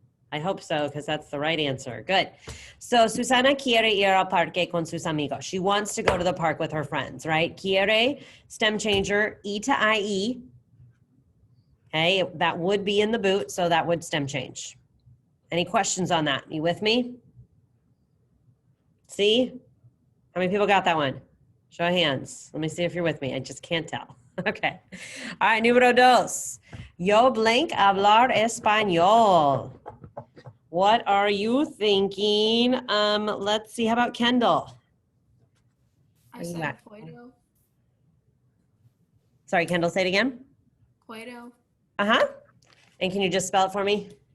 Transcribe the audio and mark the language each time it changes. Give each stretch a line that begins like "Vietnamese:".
English: I hope so, because that's the right answer. Good.
Spanish: So Susana quiere ir al parque con sus amigos.
English: She wants to go to the park with her friends, right? Quiere, stem changer, E to IE. Okay, that would be in the boot, so that would stem change. Any questions on that? You with me? See? How many people got that one? Show of hands. Let me see if you're with me. I just can't tell. Okay. All right, número 2.
Spanish: Yo
English: blank
Spanish: hablar español.
English: What are you thinking? Let's see. How about Kendall? I Are you said back?
Spanish: Puedo.
English: Sorry, Kendall, say it again.
Spanish: Puedo.
English: Uh-huh. And can you just spell it for me?